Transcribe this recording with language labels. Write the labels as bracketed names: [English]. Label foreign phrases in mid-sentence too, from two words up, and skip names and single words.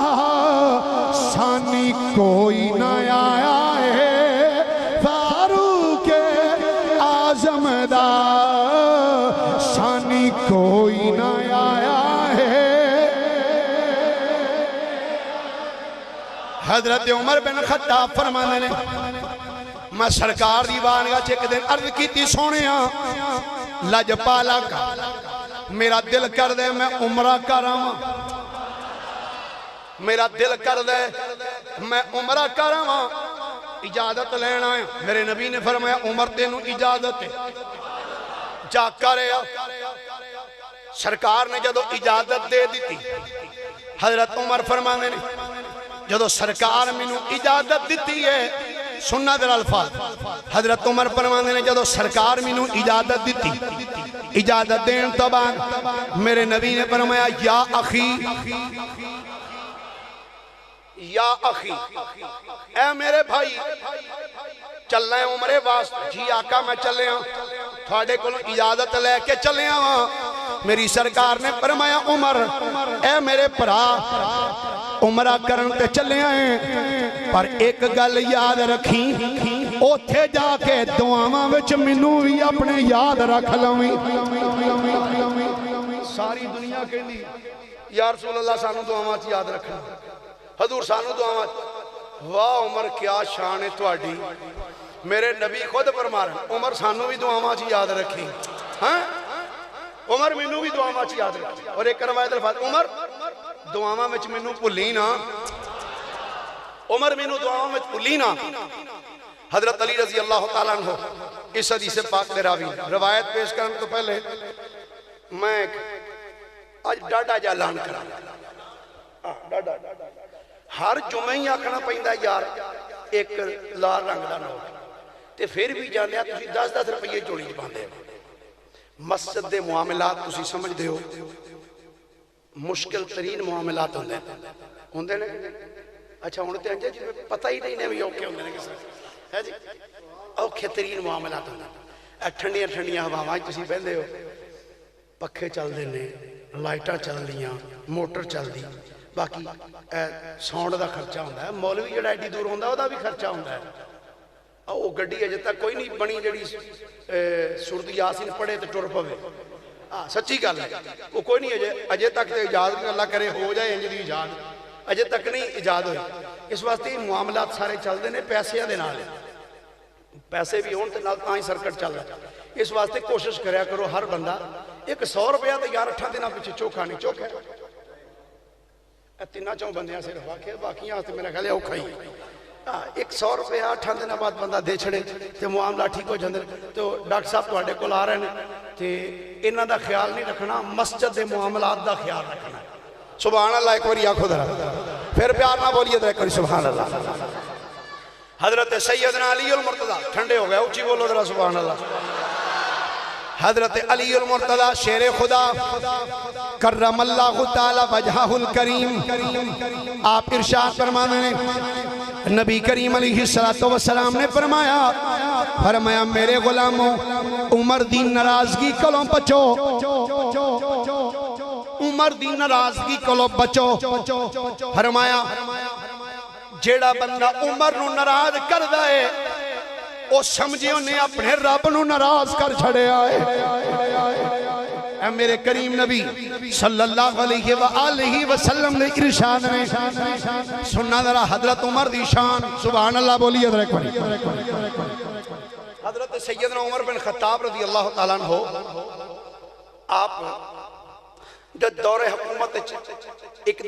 [Punjabi] ثانی کوئی نہ آیا ہے فاروق اعظم دا ثانی کوئی نہ آیا ہے حضرت عمر بن خطاب فرمانے نے میں سرکار دی بارگاہ چ ایک دن عرض کیتی سونیا لجپالا کا میرا دل کر دے میں عمرہ کراواں میرا دل کر دے میں عمرہ کراواں اجازت لینا ہے میرے نبی نے فرمایا عمر تینوں اجازت ہے جا کرے سرکار نے جدو اجازت دے دیتی حضرت عمر فرمانے نے جدو سرکار مینوں اجازت دیتی ہے سننا در الفاظ حضرت عمر فرمانے نے جدو سرکار مینوں اجازت دیتی اجازت دین تو بعد میرے نبی نے فرمایا [Arabic] یا اخی یا اخی [Punjabi] اے میرے بھائی چل رہے ہیں عمرے واسطے جی آقا میں چلے ہوں تھوڑے کو اجازت لے کے چلے ہوں میری سرکار نے فرمایا عمر اے میرے پرا عمرہ کرن تے چلے ہیں پر ایک گل یاد رکھیں اوتھے جا کے دعاواں وچ مینوں بھی اپنے یاد رکھ لویں ساری دنیا کہندی [Arabic] یا رسول اللہ [Punjabi] سانو دعاواں چ یاد رکھنا حضور سانو دعاواں واہ عمر کیا شان ہے تہاڈی میرے نبی خود فرما رہے عمر سانو بھی دعاواں چ یاد رکھیں ہاں عمر مینوں بھی دعاواں چ یاد رکھیں اور ایک روایت الفاظ عمر دعاواں وچ مینوں بھلی نا عمر مینوں دعاواں وچ بھلی نا حضرت علی [Arabic] رضی اللہ تعالیٰ عنہ [Punjabi] اس حدیث پاک میں راوی روایت پیش کرنے تو پہلے میں آج ڈاڈا جا اعلان کرا ہر جمعہ ہی آکھنا پیندا یار ایک لال رنگ دا نوٹ تے پھر بھی جانے آپ تسی 10-10 روپیے جوڑی چ پاندے مسجد دے معاملات تسی سمجھ دے ہو مشکل ترین معاملات ہوندے نے اچھا ہن تے انجے جی پتہ ہی نہیں بھی اوکے ہوندے نے کس ہے جی اوکھے ترین معاملات ہوندے ٹھنڈیاں ٹھنڈیاں ہواواں تسی بہندے ہو پکھے چل دے نے لائٹاں چل دیاں موٹر چل دی باقی ساؤنڈ دا خرچہ ہوندا ہے مولوی جڑا ایڈی دور ہوندا او دا بھی خرچہ ہوندا ہے او گڈی اجے تک کوئی نہیں بنی جڑی سورۃ یاسین پڑھے تے ٹر پوے سچی گل ہے وہ کوئی نہیں اجے تک تے اجازت اللہ کرے ہو جائے انج دی اجازت اجے تک نہیں اجازت ہوئی اس واسطے معاملات سارے چلدے نے پیسے دے نال پیسے بھی ہون تے نال تاں ہی سرکٹ چل رہا اس واسطے کوشش کریا کرو ہر بندہ ایک 100 روپیہ تے یار 8 دنوں پیچھے چوکھا نہیں چوکھا تینا چوں بندیاں صرف آکھے باقیاں تے میرا خیال ہے اوکھا ہی ایک 100 روپیہ 8 دنوں بعد بندہ دے چھڑے تے معاملہ ٹھیک ہو جاندے تو ڈاکٹر صاحب تواڈے کول آ رہے ہیں تے انہاں دا خیال نہیں رکھنا مسجد دے معاملات دا خیال رکھنا [Arabic] سبحان اللہ [Punjabi] ایک باری آکھو ذرا پھر پیار نہ بولیے ذرا کری [Arabic] سبحان اللہ [Punjabi] حضرت سیدنا علی المرتضی ٹھنڈے ہو گئے اونچی بولو ذرا [Arabic] سبحان اللہ [Punjabi] حضرت علی المرتضی شیر خدا [Arabic] کرم اللہ تعالی وجہہ الکریم [Punjabi] آپ ارشاد فرمانے نے نبی کریم [Arabic] علیہ السلام [Punjabi] نے فرمایا میرے غلاموں عمر دی ناراضگی کولوں بچو عمر دی ناراضگی کولوں بچو فرمایا جیڑا بندہ عمر نو ناراض کردا ہے او سمجھے انہیں اپنے رب نو ناراض کر چھڑے آئے اے میرے کریم نبی [Arabic] صلی اللہ علیہ وآلہ وسلم [Punjabi] نے ارشاد نے سننا ذرا حضرت عمر دی شان [Arabic] سبحان اللہ [Punjabi] بولیے ذرا ایک بار حضرت سیدنا عمر بن خطاب [Arabic] رضی اللہ تعالیٰ عنہ [Punjabi] آپ جب دور حکومت ایک